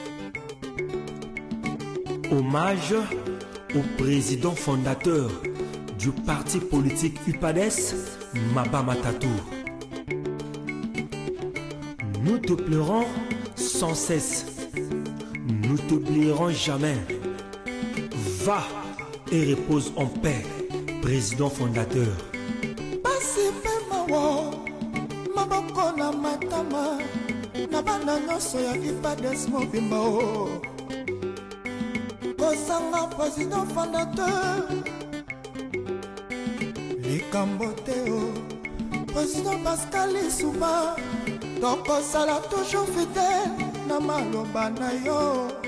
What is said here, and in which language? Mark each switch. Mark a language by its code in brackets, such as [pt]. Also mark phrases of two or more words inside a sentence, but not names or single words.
[fr] Hommage au président fondateur du parti politique UPADES, Maba Matatou. Nous te pleurons sans cesse. Nous t'oublierons jamais. Va et repose en paix, président fondateur. [ln] Maboko na matama na bana nyonso ya UPADES mobimba o kosanga [fr] président fondateur [ln] likambo te o président Pascal Lissouba tokosala [fr] toujours fidèle [ln] na maloba na yo